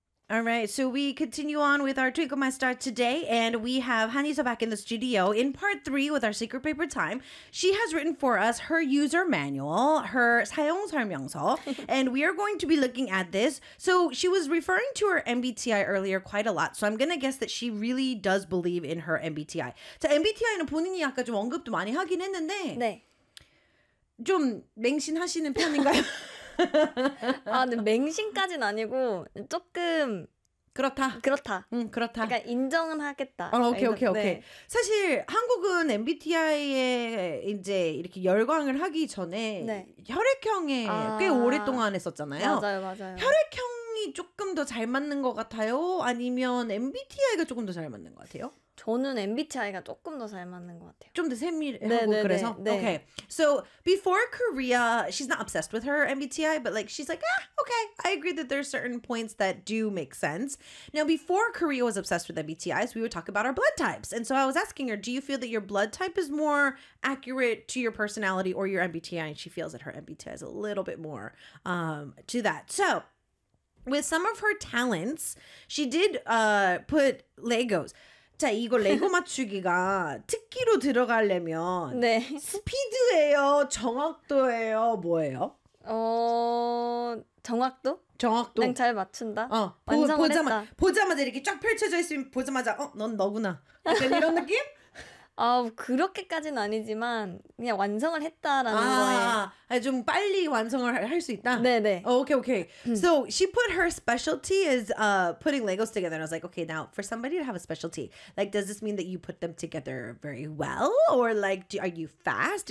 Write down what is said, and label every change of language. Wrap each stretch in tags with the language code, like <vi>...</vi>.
<en>All right, so we continue on with our Twinkle My Star today, and we have Hanisa back in the studio in part three with our secret paper time. She has written for us her user manual, her 사용설명서, and we are going to be looking at this. So she was referring to her MBTI earlier quite a lot, so I'm going to guess that she really does believe in her MBTI.</en> <ko>자, MBTI는 본인이 아까 좀 언급도 많이 하긴 했는데, 네. 좀 맹신하시는 편인가요? 아, 근데 맹신까지는 아니고 조금 그렇다. 응, 그렇다. 그러니까 인정은 하겠다. 어, 오케이. 네. 사실 한국은 MBTI에 이제 이렇게 열광을 하기 전에 네. 혈액형에 아, 꽤 오랫동안 했었잖아요. 맞아요. 혈액형이 조금 더 잘 맞는 것 같아요? 아니면 MBTI가 조금 더 잘 맞는 것 같아요? 저는 MBTI가 조금 더 잘 맞는 것 같아요. 좀 더 세밀하고 네네네, 그래서? 네.</ko> <en>Okay. So, before Korea, she's not obsessed with her MBTI, but like she's like, ah, okay, I agree that there's certain points that do make sense. Now, before Korea was obsessed with MBTIs, we would talk about our blood types. And so I was asking her, do you feel that your blood type is more accurate to your personality or your MBTI? And she feels that her MBTI is a little bit more to that. So, with some of her talents, she did put Legos.</en> <ko>자, 이거 레고 맞추기가 특기로 들어가려면 네. 스피드예요? 정확도예요? 뭐예요? 정확도? 그냥 잘 맞춘다? 어. 완성을 보자마자, 했다. 보자마자 이렇게 쫙 펼쳐져 있으면 보자마자 어? 넌 너구나. 약간 이런 느낌? 아, 그렇게까지는 아니지만 그냥 완성을 했다라는 거에 좀 빨리 완성을 할 수 있다. 네네.</ko> <en>Okay, okay. So she put her specialty is putting Legos together. And I was like, okay, now for somebody to have a specialty, like, does this mean that you put them together very well, or like, are you fast?</en>